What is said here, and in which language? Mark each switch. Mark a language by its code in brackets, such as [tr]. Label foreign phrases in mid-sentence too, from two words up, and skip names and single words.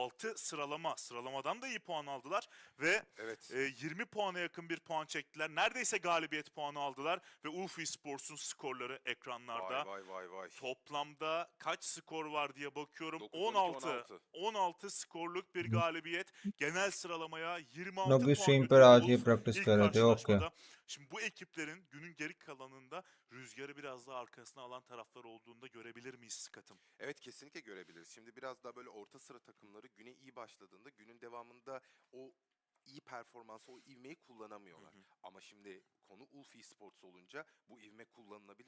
[tr] 6 sıralamadan da iyi puan aldılar ve Evet. 20 puana yakın bir puan çektiler. Neredeyse galibiyet puanı aldılar ve UF Esports'un skorları ekranlarda. Vay. Toplamda kaç skor var diye bakıyorum. 9, 12, 16. 16 skorluk bir galibiyet. Genel sıralamaya 26 [ur] لوگ بھی [tr] puan [ur] اسٹریم پر [tr] götürdü [ur] آج یہ [tr] UF [ur] प्रैक्टिस [tr] ilk [ur] کر رہے تھے۔ اوکے [tr] karşılaşmada. Şimdi bu ekiplerin günün geri kalanında rüzgarı biraz daha arkasına alan taraflar olduğunu da görebilir miyiz Skat'ım? Evet, kesinlikle görebiliriz. Şimdi biraz daha böyle orta sıra takımları güne iyi başladığında günün devamında o iyi performansı, o ivmeyi kullanamıyorlar. Ama şimdi konu Ulf Esports olunca bu ivme kullanılabilir.